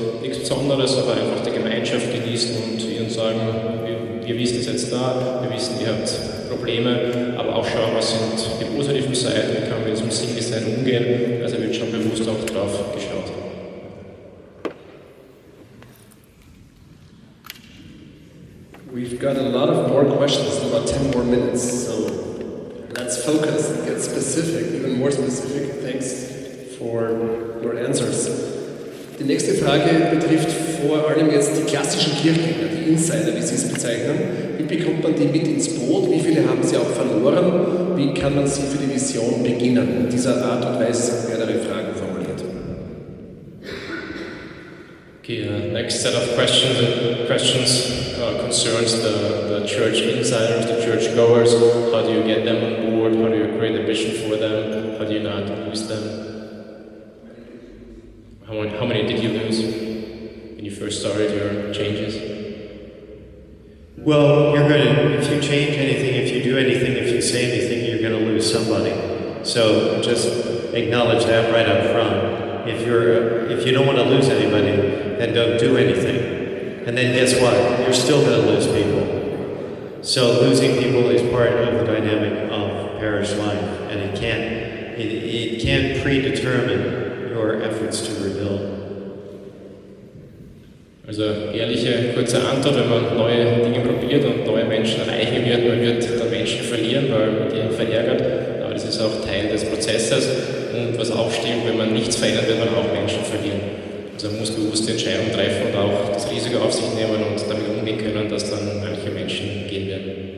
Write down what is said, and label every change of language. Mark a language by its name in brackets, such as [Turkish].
[German] Nichts Besonderes, aber einfach die Gemeinschaft genießen und ihnen sagen, wir wissen, es jetzt da, wir wissen, ihr habt Probleme, aber auch schauen, was sind die positiven Seiten, wie kann man mit diesem Single-Sein umgehen. Also wird schon bewusst auch drauf geschaut. [English] We've got a lot of more questions in about 10 more minutes, so let's focus and get specific, even more specific. Thanks for your answers. [German] Die nächste Frage betrifft vor allem jetzt die klassischen Kirchgänger, die Insider, wie Sie es bezeichnen. Wie bekommt man die mit ins Boot? Wie viele haben Sie auch verloren? Wie kann man sie für die Vision beginnen? In dieser Art und Weise sind mehrere Fragen formuliert. [English] Okay, next set of questions concerns the church insiders, the church goers. How do you get them on board? How do you create a vision for them? How do you not lose them? How many did you lose when you first started your changes? Well, you're going to, if you change anything, if you do anything, if you say anything, you're going to lose somebody. So just acknowledge that right up front. If you don't want to lose anybody, then don't do anything. And then guess what? You're still going to lose people. So losing people is part of the dynamic of parish life, and it can't predetermine your efforts to rebuild. [German] Also ehrliche, kurze Antwort, wenn man neue Dinge probiert und neue Menschen erreichen wird, man wird dann Menschen verlieren, weil man die verärgert, aber das ist auch Teil des Prozesses. Und was auch stimmt, wenn man nichts verändert, wird man auch Menschen verlieren. Also man muss bewusste Entscheidungen treffen und auch das Risiko auf sich nehmen und damit umgehen können, dass dann manche Menschen gehen werden.